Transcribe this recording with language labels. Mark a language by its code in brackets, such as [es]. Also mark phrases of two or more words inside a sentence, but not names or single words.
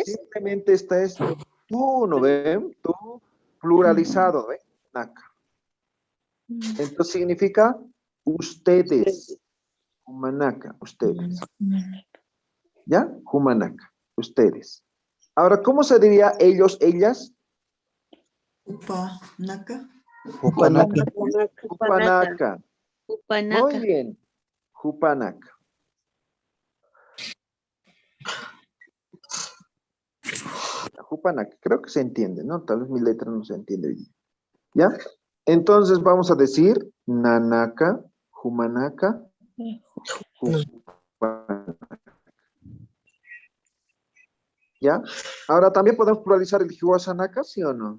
[es] simplemente esta es tú, ¿no ven? Tú, pluralizado, ¿ven? Naka. Entonces significa ustedes. Humanaka, ustedes. ¿Ya? Humanaka, ustedes. Ahora, ¿cómo se diría ellos, ellas? [ay] Upa, Naka. [es] Jupanaka. Hupanaka. Muy Upanaka. bien. Hupanaka. Hupanaka. Creo que se entiende, ¿no? Tal vez mi letra no se entiende bien. ¿Ya? Entonces vamos a decir [ay] Nanaka, Humanaka, Hupanaka. [es] ¿Ya? Ahora también podemos pluralizar el Hiwasanaka, ¿sí o no?